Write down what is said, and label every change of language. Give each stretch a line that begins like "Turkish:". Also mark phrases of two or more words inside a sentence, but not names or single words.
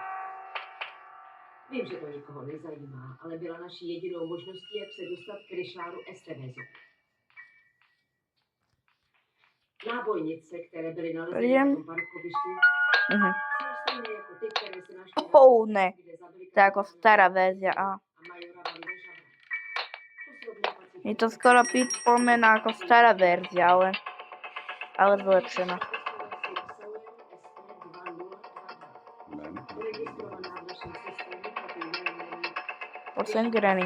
Czech: Vím, že to nikoho nezajímá, ale byla naší jedinou možností, jak se dostat k Richardu Estevezovi. Nábojnice, které byly nalezeny na tom parkovišti, mhm. jsou stejné jako ty, které se našly na Ne. kde zabili
Slovak: To je ako stará verzia. A
Czech: majora Van de Žabra. To srovná
Slovak: je to skoro pripomína ako stará verzia, ale zlepšená. Poď Granny.